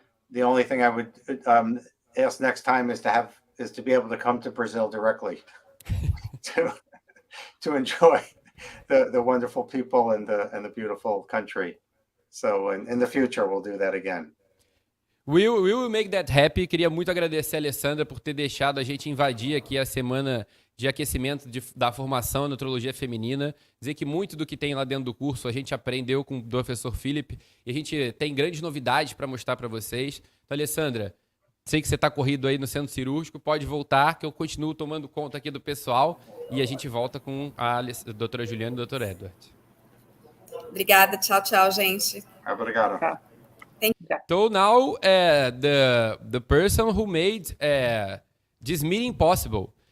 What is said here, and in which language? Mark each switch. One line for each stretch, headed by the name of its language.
English: The only thing I would ask next time is to be able to come to Brazil directly to enjoy the wonderful people and the beautiful country. So in the future, we'll do that again. We will make that happy.
Portuguese: Queria muito agradecer a Alessandra por ter deixado a gente invadir aqui a semana de aquecimento da formação em Nutrologia Feminina. Dizer que muito do que tem lá dentro do curso a gente aprendeu com o professor Phillips e a gente tem grandes novidades para mostrar para vocês. Então, Alessandra, sei que você está corrido aí no centro cirúrgico, pode voltar que eu continuo tomando conta aqui do pessoal e a gente volta com a doutora Juliana e o Dr. Edward. Obrigada, tchau, tchau, gente. Obrigado. Tchau.
English: So now the person who made this meeting possible.